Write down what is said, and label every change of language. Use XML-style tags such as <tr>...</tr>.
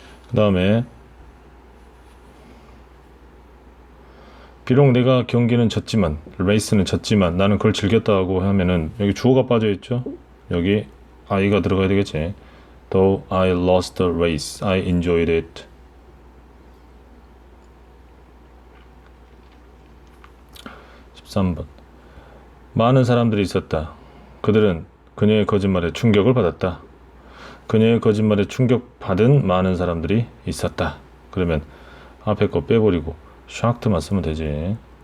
<ko>그 다음에 비록 내가 경기는 졌지만 레이스는 졌지만 나는 그걸 즐겼다고 하면은 여기 주어가 빠져있죠. 여기 I가 들어가야 되겠지.</ko> <en>Though I lost the race, I enjoyed it.</en> <ko>(13번) 많은 사람들이 있었다. 그들은 그녀의 거짓말에 충격을 받았다. 그녀의 거짓말에 충격받은 많은 사람들이 있었다. 그러면 앞에 거 빼버리고 shocked만 쓰면 되지.</ko>